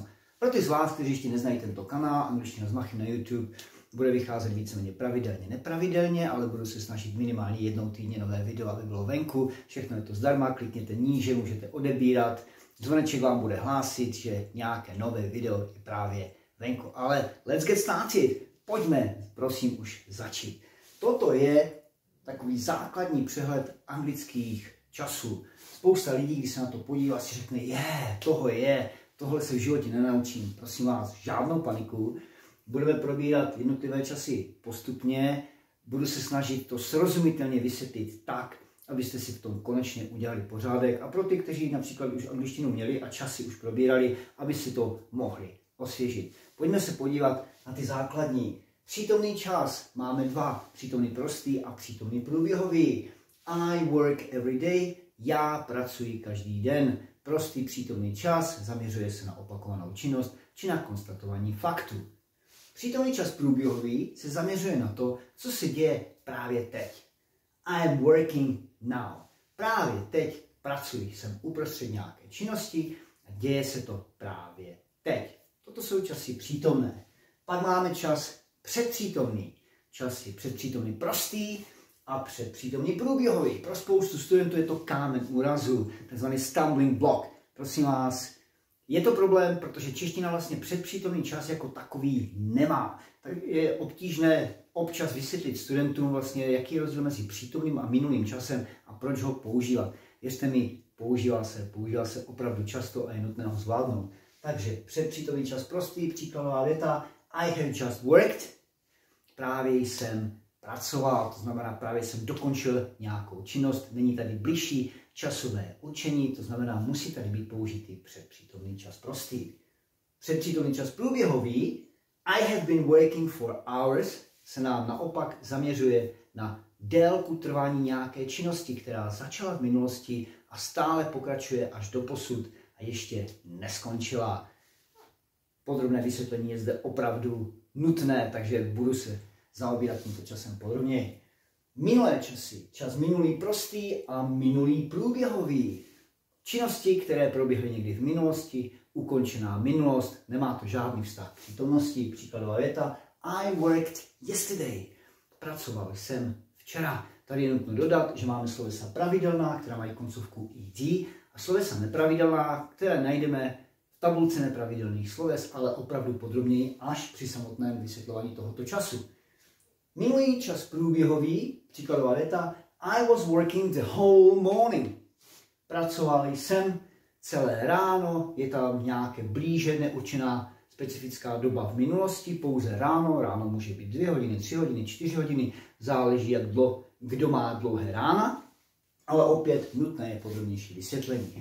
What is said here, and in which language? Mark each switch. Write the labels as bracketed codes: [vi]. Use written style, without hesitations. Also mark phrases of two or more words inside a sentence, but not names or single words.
[cs] Pro ty z vás, kteří ještě neznají tento kanál Angličtina s Machym na YouTube, bude vycházet víceméně pravidelně, nepravidelně, ale budu se snažit minimálně jednou týdně nové video, aby bylo venku. Všechno je to zdarma, klikněte níže, můžete odebírat. Zvoneček vám bude hlásit, že nějaké nové video je právě venku. [en] Ale let's get started. [cs] Pojďme, prosím, už začít. Toto je takový základní přehled anglických časů. Spousta lidí, když se na to podívá, si řekne, tohle se v životě nenaučím. Prosím vás, žádnou paniku. Budeme probírat jednotlivé časy postupně. Budu se snažit to srozumitelně vysvětlit tak, abyste si v tom konečně udělali pořádek. A pro ty, kteří například už angličtinu měli a časy už probírali, aby si to mohli osvěžit. Pojďme se podívat na ty základní. Přítomný čas máme dva. Přítomný prostý a přítomný průběhový. [en] I work every day. [cs] Já pracuji každý den. Prostý přítomný čas zaměřuje se na opakovanou činnost či na konstatování faktů. Přítomný čas průběhový se zaměřuje na to, co se děje právě teď. [en] I am working now. [cs] Právě teď pracuji, jsem uprostřed nějaké činnosti a děje se to právě teď. Toto jsou časy přítomné. Pak máme čas předpřítomný. Čas je předpřítomný prostý a předpřítomný průběhový. Pro spoustu studentů je to kámen úrazu, takzvaný [en] stumbling block. [cs] Prosím vás, je to problém, protože čeština vlastně předpřítomný čas jako takový nemá. Tak je obtížné občas vysvětlit studentům vlastně, jaký je rozdíl mezi přítomným a minulým časem a proč ho používat. Věřte mi, používá se opravdu často a je nutné ho zvládnout. Takže předpřítomný čas prostý, příkladová věta, [en] I have just worked, [cs] právě jsem pracoval, to znamená právě jsem dokončil nějakou činnost, není tady bližší časové určení, to znamená musí tady být použitý předpřítomný čas prostý. Předpřítomný čas průběhový, [en] I have been working for hours, [cs] se nám naopak zaměřuje na délku trvání nějaké činnosti, která začala v minulosti a stále pokračuje až do posud a ještě neskončila. Podrobné vysvětlení je zde opravdu nutné, takže budu se zaobírat tímto časem podrobněji. Minulé časy, čas minulý prostý a minulý průběhový. Činnosti, které proběhly někdy v minulosti, ukončená minulost, nemá to žádný vztah k přítomnosti. Příkladová věta, [en] I worked yesterday. [cs] Pracoval jsem včera. Tady je nutno dodat, že máme slovesa pravidelná, která mají koncovku ed, a slovesa nepravidelná, které najdeme v tabulce nepravidelných sloves, ale opravdu podrobněji až při samotném vysvětlování tohoto času. Minulý čas průběhový, příkladová věta, [en] I was working the whole morning. [cs] Pracoval jsem celé ráno, je tam nějaké blíže neurčená specifická doba v minulosti, pouze ráno, ráno může být 2 hodiny, 3 hodiny, 4 hodiny, záleží, kdo má dlouhé rána, ale opět nutné je podrobnější vysvětlení.